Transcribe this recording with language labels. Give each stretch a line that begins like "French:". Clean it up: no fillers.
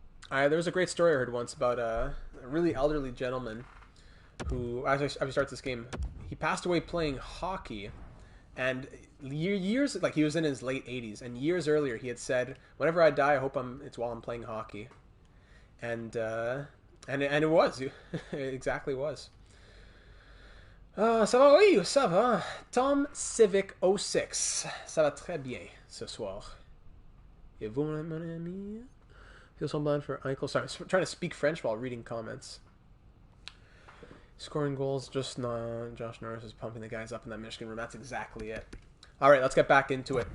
English: There was a great story I heard once about a really elderly gentleman who, as we start this game, he passed away playing hockey. And years, like he was in his late 80s, and years earlier he had said, "Whenever I die, I hope it's while I'm playing hockey," and it was, it exactly was.
French: Ça va, oui, ça va. Tom Civic 06, ça va très bien ce soir. Et vous, mon ami?
English: Feel so bad for Eichel. Sorry, I'm trying to speak French while reading comments. Scoring goals, just Josh Norris is pumping the guys up in that Michigan room. That's exactly it. All right, let's get back into it.